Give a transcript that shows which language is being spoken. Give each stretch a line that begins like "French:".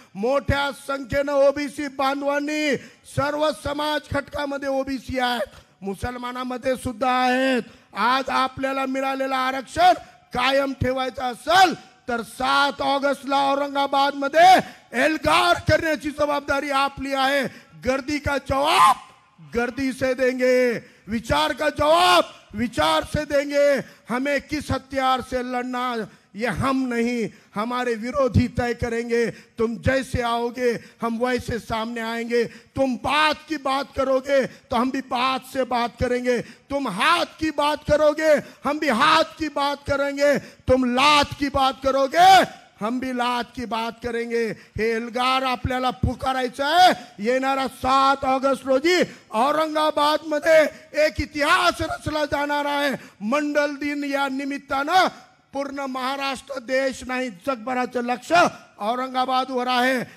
Marathi: मोठ्या संख्येने ओबीसी बांधवांनी, सर्व समाज घटकामध्ये ओबीसी आहेत, मुसलमानामध्ये सुद्धा आहेत. आज आपल्याला मिळालेलं आरक्षण कायम ठेवायचं असेल तर 7 ऑगस्टला औरंगाबाद मध्ये एल्गार करण्याची जबाबदारी आपली आहे.
Hindi: गर्दी का जवाब गर्दी से देंगे, विचार का जवाब विचार से देंगे. हमें किस हथियार से लड़ना ये हम नहीं, हमारे विरोधी तय करेंगे. तुम जैसे आओगे हम वैसे सामने आएंगे. तुम बात की बात करोगे तो हम भी बात से बात करेंगे. तुम हाथ की बात करोगे हम भी हाथ की बात करेंगे. तुम लात की बात करोगे हम भी लात की बात करेंगे.
Marathi: हे एल्गार आपल्याला पुकारायचं आहे. येणारा 7 ऑगस्ट रोजी औरंगाबाद मध्ये एक इतिहास रचला जाणार आहे. मंडल दिन या निमित्तानं पूर्ण महाराष्ट्र, देश नाही जगभराचं लक्ष औरंगाबादवर आहे.